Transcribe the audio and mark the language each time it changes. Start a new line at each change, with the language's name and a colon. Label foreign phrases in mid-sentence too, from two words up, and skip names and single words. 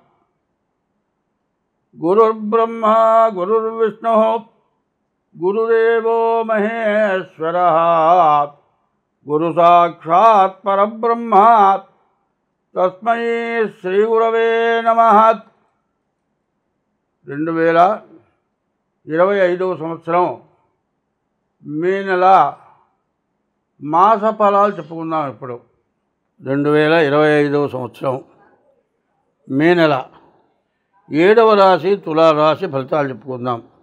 Sanskrit: गुरुर्ब्रह्मा गुरुर्विष्णुः गुरुदेवो महेश्वरः गुरुसाक्षात् परब्रह्म तस्मै श्रीगुरवे नमः।
Telugu: 2025 సంవత్సరం మే నెల మాస ఫలాలు చెప్పుకుందాం. ఇప్పుడు 2025 సంవత్సరం మే నెల 7వ రాశి తులారాశి ఫలితాలు చెప్పుకుందాం.